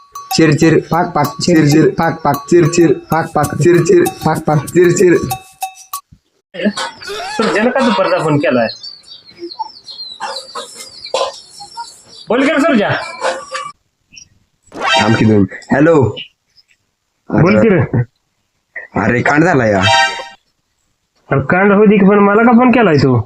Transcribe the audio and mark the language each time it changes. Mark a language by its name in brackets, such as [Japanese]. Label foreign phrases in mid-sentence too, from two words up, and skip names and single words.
[Marathi] चिरचिर पाक पाक चिरचिर पाक पाक चिरचिर पाक पाक चिरचिर पाक पाक चिरचिर. सुरजानं का दुपारचा फोन केलाय? बोल की रे सुरजा. थांब की दोन. हॅलो. बोल की रे. अरे कांड झाला या. अरे कांड होती की, पण मला का फोन केलाय तू?